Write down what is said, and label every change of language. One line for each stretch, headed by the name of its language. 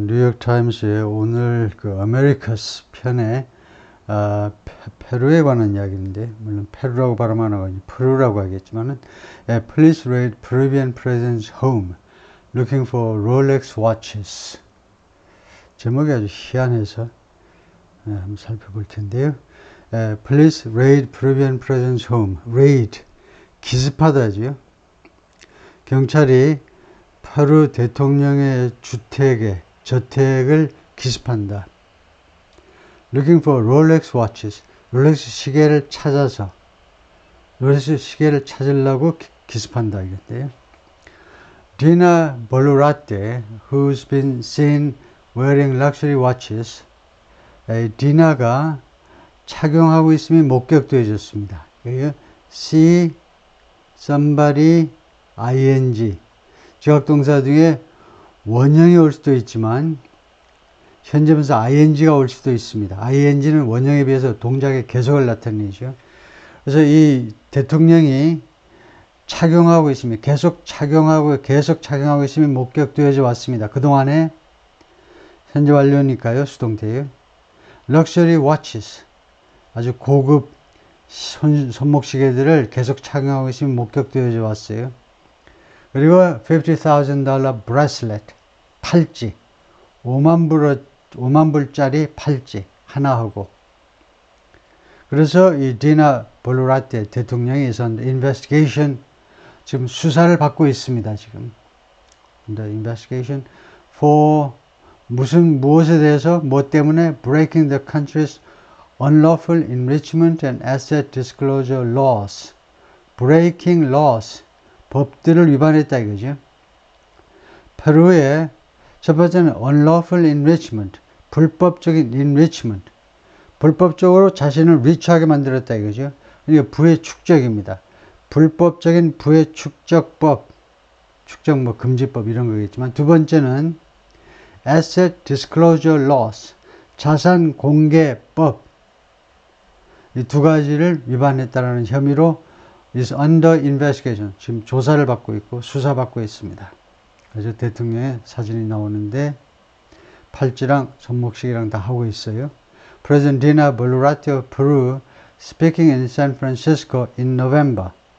Korean: 뉴욕타임스의 오늘 그 아메리카스 편에 페루에 관한 이야기인데, 물론 페루라고 발음 안 하고 페루라고 하겠지만은, Please raid Peruvian president's home looking for Rolex watches. 제목이 아주 희한해서 한번 살펴볼 텐데요.
English: Please raid Peruvian president's home.
Korean: raid, 기습하다지요. 경찰이 페루 대통령의 저택을 기습한다.
English: Looking for Rolex watches.
Korean: 롤렉스 시계를 찾아서, 롤렉스 시계를 찾으려고 기습한다. 이건데요.
English: Dina Boluarte, who's been seen wearing luxury watches.
Korean: 디나가 착용하고 있음이 목격되어졌습니다.
English: see somebody ing.
Korean: 지각동사 중에 원형이 올 수도 있지만 현재분사 ing가 올 수도 있습니다. ing는 원형에 비해서 동작의 계속을 나타내죠. 그래서 이 대통령이 착용하고 있으면 계속 착용하고 있음이 목격되어져 왔습니다. 그동안에 현재 완료니까요. 수동태예요. 럭셔리 watches, 아주 고급 손목시계들을 계속 착용하고 있으면 목격되어져 왔어요. 그리고 $50,000 bracelet, 팔찌, 5만 불짜리 팔찌 하나 하고. 그래서 이 디나 볼루라테 대통령이 investigation, 지금 수사를 받고 있습니다.
English: 지금 the investigation for 무엇에 대해서, 뭐 때문에 breaking the country's unlawful enrichment and asset disclosure laws.
Korean: breaking laws, 법들을 위반했다 이거죠. 페루의 첫 번째는 unlawful enrichment, 불법적인 enrichment, 불법적으로 자신을 리치하게 만들었다 이거죠. 그러니까 부의 축적입니다. 불법적인 부의 축적법, 축적 뭐 금지법 이런 거겠지만, 두 번째는 asset disclosure laws, 자산 공개법, 이 두 가지를 위반했다는 혐의로 is under investigation, 지금 조사를 받고 있고 수사받고 있습니다. 그래서 대통령의 사진이 나오는데 팔찌랑 손목시계랑 다 하고 있어요.
English: President Dina Boluarte of Peru speaking in San Francisco in November.